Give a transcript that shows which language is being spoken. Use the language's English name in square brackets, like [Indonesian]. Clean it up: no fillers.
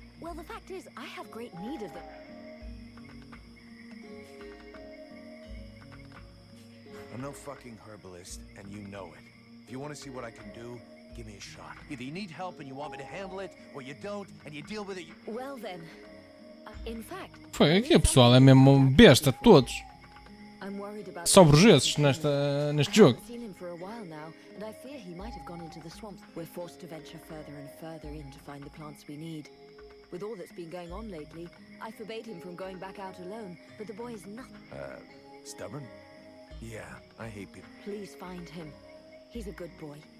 [English] Well, the fact is, I have great need of them. I'm no fucking herbalist, and you know it. If you want to see what I can do, Give me a shot. Either you need help and you want me to handle it, or you don't and you deal with it. Well then, in fact, [Portuguese] Foi aqui, pessoal, é mesmo besta, todos. [English] I'm worried about [Portuguese] Só burgueses neste jogo. [English] I've seen him for a while now, and I fear he might have gone into the swamps. We're forced to venture further and further in to find the plants we need. With all that's been going on lately, I forbade him from going back out alone, but the boy is nothing. Stubborn? Yeah, I hate people. Please find him. He's a good boy.